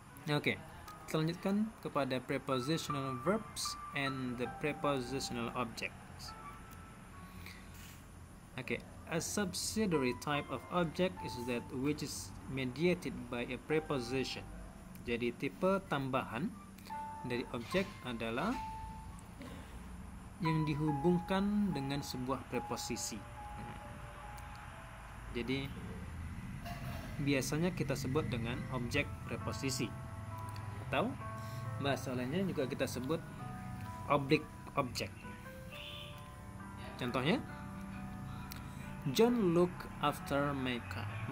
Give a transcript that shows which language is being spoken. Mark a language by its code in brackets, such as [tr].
[en] Oke, [id] kita lanjutkan kepada [en] prepositional verbs and the prepositional objects. Oke, a subsidiary type of object is that which is mediated by a preposition. [id] Jadi tipe tambahan dari objek adalah yang dihubungkan dengan sebuah preposisi. Jadi biasanya kita sebut dengan objek preposisi, atau bahasa lainnya juga kita sebut oblique object. Contohnya, [en] Joe look after my cat.